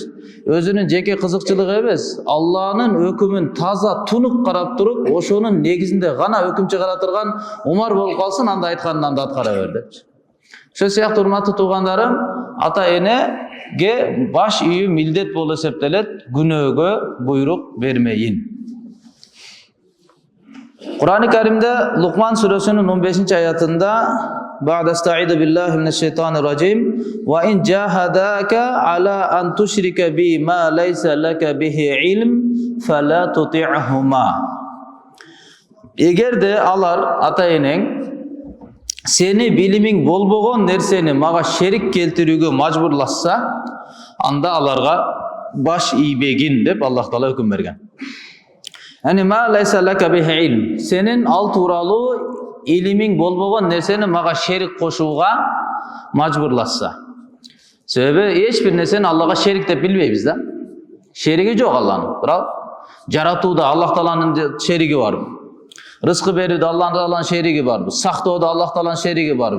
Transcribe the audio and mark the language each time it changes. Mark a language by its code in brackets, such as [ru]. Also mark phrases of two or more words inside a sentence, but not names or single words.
[ky] Өзүнүн жеке кызыкчылыгы эмес, Алланын өкүмүн таза тунук карап туруп, ошонун негизинде гана өкүм чыгара турган Умар болуп калсын, анда айтканын анда аткара бер депчи. Ошол сыяктуу урматтуу туугандарым, ата энеге баш ийүү милдет болуп эсептелет, күнөөгө буйрук бермейин. Кур'ан-ы Каримде Лукман сүрөсүнүн 15-аятында [ar] بعد أستعيذ بالله من الشيطان الرجيم وإن جاهداك على أن تشرك بي ما ليس لك به علم فلا تطعهما. [ky] Эгерде алар ата энең сени билимиң болбогон нерсени мага шерик келтирүүгө мажбурлашса, анда аларга баш ийбегин деп Аллах Таала өкүм берген. [ar] يعني ما ليس لك به علم. [ky] Сенин ал тууралуу илимиң болбогон нерсени мага шерик кошууга мажбурлашса. Себеби эч бир нерсени Аллага шерик деп билбейбиз да. Шериги жок Алланын. Бирок жаратууда Аллах Тааланын шериги барбы? Рызкы берүүдө Аллах Тааланын шериги барбы? Сактоодо Аллах Тааланын шериги барбы?